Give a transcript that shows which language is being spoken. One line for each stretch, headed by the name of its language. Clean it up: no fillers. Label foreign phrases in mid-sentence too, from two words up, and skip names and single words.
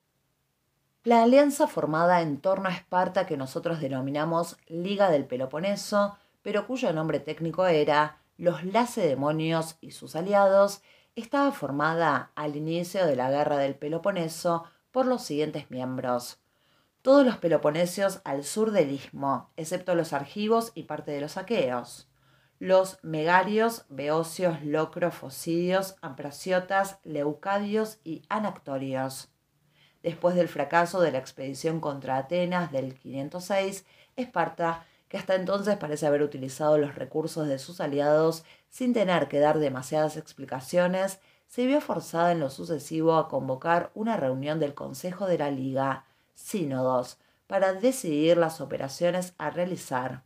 Spanish: La alianza formada en torno a Esparta, que nosotros denominamos Liga del Peloponeso, pero cuyo nombre técnico era los Lacedemonios y sus aliados, estaba formada al inicio de la Guerra del Peloponeso por los siguientes miembros: todos los peloponesios al sur del istmo, excepto los argivos y parte de los aqueos; los megarios, beocios, locros, focidios, ambraciotas, leucadios y anactorios. Después del fracaso de la expedición contra Atenas del 506, Esparta, que hasta entonces parece haber utilizado los recursos de sus aliados sin tener que dar demasiadas explicaciones, se vio forzada en lo sucesivo a convocar una reunión del Consejo de la Liga, sínodos, para decidir las operaciones a realizar.